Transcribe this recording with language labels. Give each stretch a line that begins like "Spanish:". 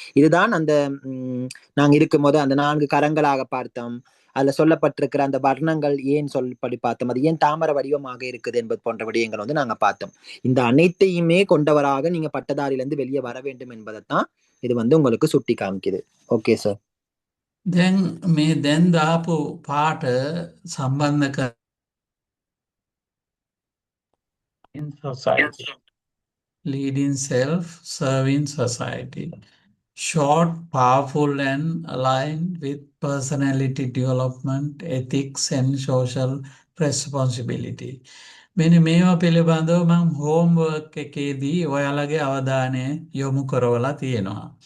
Tamil: இதுதான் அந்த நாங்க இருக்கும் போது அந்த 4 கரங்களாக பார்த்தோம். அதுல சொல்லப்பட்டிருக்கிற அந்த வர்ணங்கள் ஏன் சொல்லப்படி பார்த்தோம், அது ஏன் தாமர வடிவமாக இருக்குது என்பது போன்ற விடயங்கள் நாங்க பார்த்தோம். இந்த அனைத்தையுமே கொண்டவராக நீங்க பட்டதாரியிலிருந்து வெளியே வர வேண்டும் என்பதைத்தான் இது உங்களுக்கு சுட்டி காமிக்குது. Okay sir.
Sinhala: දැන් දාපු පාට සම්බන්ධ කර
English: in society, leading self, serving society, short, powerful and aligned with personality development, ethics and social responsibility.
Sinhala: මෙන්න මේවා පිළිබඳව මම හෝම්වර්ක් එකේදී ඔයාලගේ අවධානය යොමු කරවලා තියෙනවා.